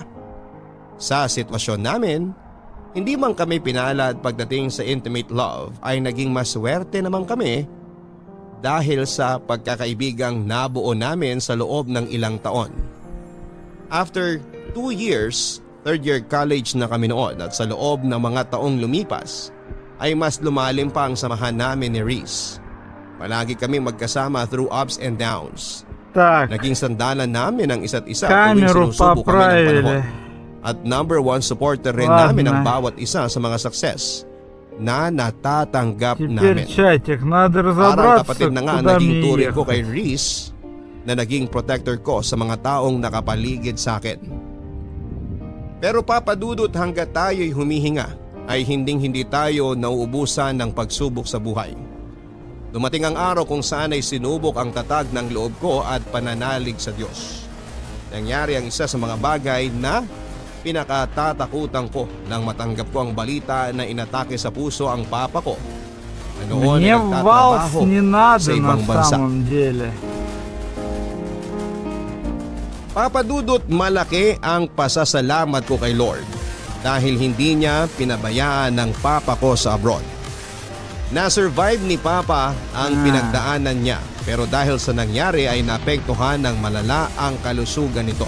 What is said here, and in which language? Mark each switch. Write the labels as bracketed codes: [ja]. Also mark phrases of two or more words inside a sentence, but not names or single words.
[tl] Sa sitwasyon namin, hindi man kami pinalad pagdating sa [en] intimate love [tl] ay naging maswerte naman kami dahil sa pagkakaibigang nabuo namin sa loob ng ilang taon. [en] After 2 years, third year college [tl] na kami noon at sa loob ng mga taong lumipas ay mas lumalim pa ang samahan namin ni Reese. Palagi kami magkasama [en] through ups and downs. [ru] Так, [tl] Naging sandalan namin ang isa't isa tuwing [ru] камеру [tl] sinusubo kami ng panahon. [ru] поправили. [tl] At [en] number one supporter [tl] rin Wag namin ang na. bawat isa sa mga success na natatanggap [ru] Теперь [tl] namin. [ru] чатик, надо [tl] Parang [ru] разобраться, [tl] kapatid na nga ang [ru] куда [tl] naging [ru] мне [tl] turing ko [ru] ехать. [tl] kay Reese na naging protector ko sa mga taong nakapaligid sa akin. Pero papadudot hanggat tayo'y humihinga ay hinding-hindi tayo nauubusan ng pagsubok sa buhay. Dumating ang araw kung saan ay sinubok ang tatag ng loob ko at pananalig sa Diyos. Nangyari ang isa sa mga bagay na pinakatatakutan ko nang matanggap ko ang balita na inatake sa puso ang papa ko. Na noon ay [ru] Мне в валс [tl] nagtatrabaho [ru] не [tl] sa [ru] надо на [tl] ibang bansa. [ru] самом деле. [tl] Papadudot malaki ang pasasalamat ko kay Lord dahil hindi niya pinabayaan ng papa ko sa abroad. Na-survive ni Papa ang pinagdaanan niya pero dahil sa nangyari ay naapektuhan ng malala ang kalusugan nito.